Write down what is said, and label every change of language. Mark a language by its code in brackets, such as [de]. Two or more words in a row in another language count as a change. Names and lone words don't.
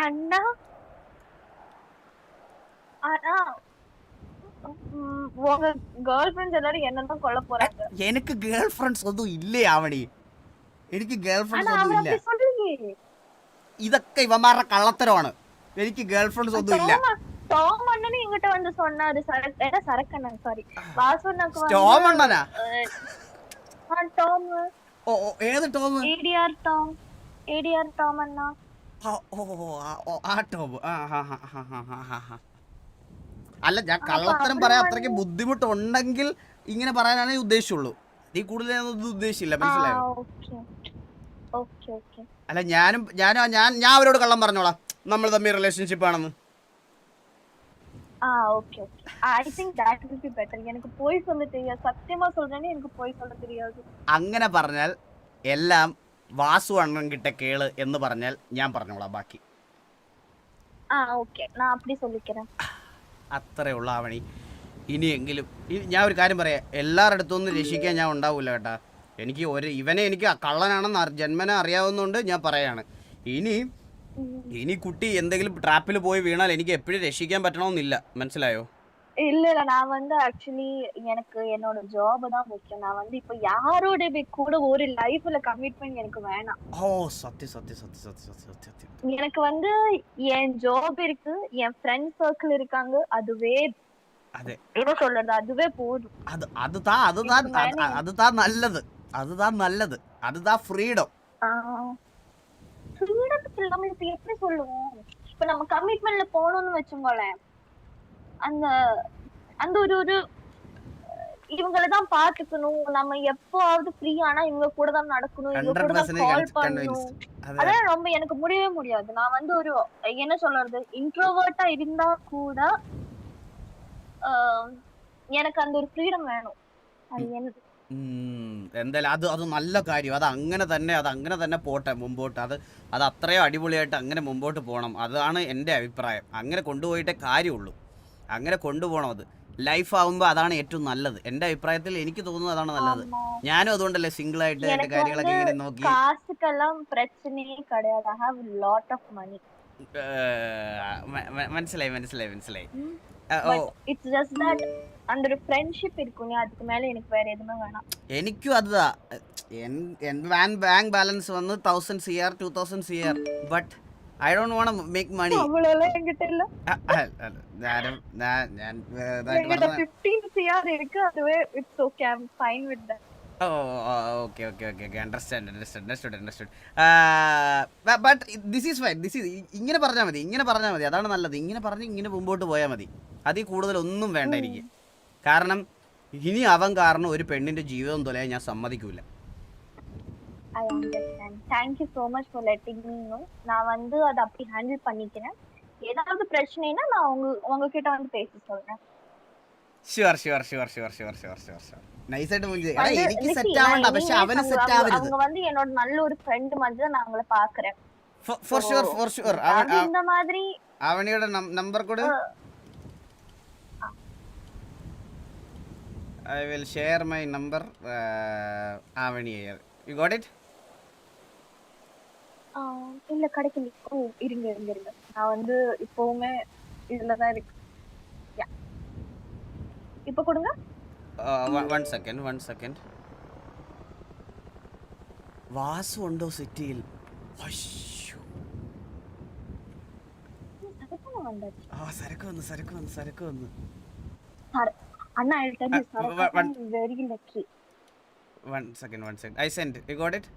[ml] എനിക്ക് [en] girl friends [ml] ഒന്നും ഇല്ലേ ആവണി? എനിക്ക് [en] girl friends [ml] ഒന്നും ഇല്ല. ഇതൊക്കെ ഇവന്മാരുടെ കള്ളത്തരമാണ്. എനിക്ക് [en] girl friends [ml] ഒന്നും ഇല്ല. [ta] இங்கிட்ட வந்து சொன்னாரு சரக்கண்ணன், சாரி வாசுண்ணாக்கு. டாம் அண்ணனா? டாம். ஓ, ஏது டாம்? ADR டாம் அண்ணா. [ml] ആ ടോം. അല്ല, ഞാൻ കള്ളത്തരം പറയാൻ അത്രയ്ക്ക് ബുദ്ധിമുട്ടുണ്ടെങ്കിൽ ഇങ്ങനെ പറയാനാണ് ഉദ്ദേശിച്ചുള്ളൂ. നീ കൂടുതലൊന്നും ഉദ്ദേശിച്ചില്ല, മനസ്സിലായോ? അല്ല, ഞാൻ അവരോട് കള്ളം പറഞ്ഞോളാം നമ്മൾ തമ്മിൽ റിലേഷൻഷിപ്പ് ആണെന്ന്. അങ്ങനെ പറഞ്ഞാൽ എല്ലാം വാസു അണ്ണൻ കിട്ട കേള് എന്ന് പറഞ്ഞാൽ ഞാൻ പറഞ്ഞോളാം ബാക്കി. ഓക്കെ ഞാൻ [ta] அப்படி சொல்லிக்கிறேன். [ml] അത്രേ ഉള്ള ആവണി. ഇനിയെങ്കിലും ഞാൻ ഒരു കാര്യം പറയാം, എല്ലാവരുടെ അടുത്തൊന്നും രക്ഷിക്കാൻ ഞാൻ ഉണ്ടാവില്ല കേട്ടാ. എനിക്ക് ഇവനെ എനിക്ക് കള്ളനാണെന്ന് ജന്മന അറിയാവുന്നതുകൊണ്ട് ഞാൻ പറയാണ്. ഇനി കുട്ടി എന്തെങ്കിലും ട്രാപ്പിൽ പോയി വീണാൽ എനിക്ക് എപ്പോഴും രക്ഷിക്കാൻ പറ്റണമെന്നില്ല, മനസ്സിലായോ? [ta] இல்ல நான் வந்து ஆக்சுவலி எனக்கு என்னோட ஜாப் தான் முக்கியம். நான் வந்து இப்ப யாரோட கூட ஒரு லைஃப்ல கமிட்மெண்ட் எனக்கு வேணாம். [ml] ഓ സത്യം സത്യം സത്യം സത്യം സത്യം സത്യം. [ta] எனக்கு வந்து என் ஜாப் இருக்கு, என் [en] friend circle [ta] இருக்காங்க, அதுவே [ml] അതെ [ta] என்ன சொல்றது, அதுவே போதும். [ml] അതുതാ നല്ലത്, അതുതാ ഫ്രീഡം. [ta] ஃப்ரீடத்துக்கு இல்லாம இப்ப எப்படி சொல்லுவோம், இப்ப நம்ம கமிட்மெண்ட்ல போனோம்னு வச்சுக்கோங்களேன், அந்த அந்த ஒரு இவங்களதான் பாத்துக்கணும், நம்ம எப்பவாவது ஃப்ரீ ஆனா இவங்க கூட தான் நடக்கணும், இவங்க கூட தான் கால் பண்ணணும். அதான் ரொம்ப எனக்கு முடியவே முடியாது. நான் வந்து ஒரு என்ன சொல்றது, இன்ட்ரோவர்ட்டா இருந்தா கூட எனக்கு அந்த [ml] ഒരു ഫ്രീഡം വേണം. എന്തായാലും അത് നല്ല കാര്യം. അത് അങ്ങനെ തന്നെ പോട്ടെ മുമ്പോട്ട്. അത് അത്രയും അടിപൊളിയായിട്ട് അങ്ങനെ മുമ്പോട്ട് പോകണം. അതാണ് എൻ്റെ അഭിപ്രായം. അങ്ങനെ കൊണ്ടുപോയിട്ടേ കാര്യമുള്ളൂ. അങ്ങനെ കൊണ്ടുപോകണം. അത് ലൈഫ് ആവുമ്പോൾ അതാണ് ഏറ്റവും നല്ലത്. എൻ്റെ അഭിപ്രായത്തിൽ എനിക്ക് തോന്നുന്നത് അതാണ് നല്ലത്. ഞാനും അതുകൊണ്ടല്ലേ സിംഗിൾ ആയിട്ട് കാര്യങ്ങളൊക്കെ ഇങ്ങനെ നോക്കി. മനസ്സിലായി. എനിക്കും അതുതാ. [en] bank balance [ml] വന്ന് 1000 CR 2000 CR, [en] ബട്ട് I don't want to make money. Understood. But this is fine. [ml] ഇങ്ങനെ പറഞ്ഞാൽ മതി. അതാണ് നല്ലത്. ഇങ്ങനെ മുമ്പോട്ട് പോയാൽ മതി. അതിൽ കൂടുതൽ ഒന്നും വേണ്ട എനിക്ക്. കാരണം ഇനി അവൻ കാരണം ഒരു പെണ്ണിന്റെ ജീവിതം തൊലയാൻ ഞാൻ സമ്മതിക്കൂല. [en] I understand. Thank you so much for letting me know. [ta] நான் வந்து அத அப்படி ஹேண்டில் பண்ணிக்கிறேன். ஏதாவது பிரச்சனைனா நான் உங்ககிட்ட வந்து பேச சொல்றேன். [ml] ഷുവർ. നൈസായിട്ട് മുഞ്ചി. എടാ എനിക്ക് സെറ്റ് ആവണ്ട, പക്ഷെ അവനെ സെറ്റ് ആവരുത്. [ta] அவங்க வந்து என்னோட நல்ல ஒரு ஃப்ரெண்ட் மாதிரி நான் அவங்கள பார்க்கறேன். For sure. இந்த மாதிரி [ml] അവനിയുടെ നമ്പർ കൊട്. [en] I will share my number. Avani here. You got it? [ta] இல்ல கிடைக்கல. இருங்க. நான் வந்து இப்போவுமே இதுல தான் இருக்கு. இப்போ கொடுங்க. [en] One second. [ml] വാസു ഉണ്ടോ സിറ്റിയിൽ? അയ്യോ. സരക്ക് വന്നു. [en] അണ്ണാ I'll tell you, sir. I'm very lucky. One second. I sent. You got it?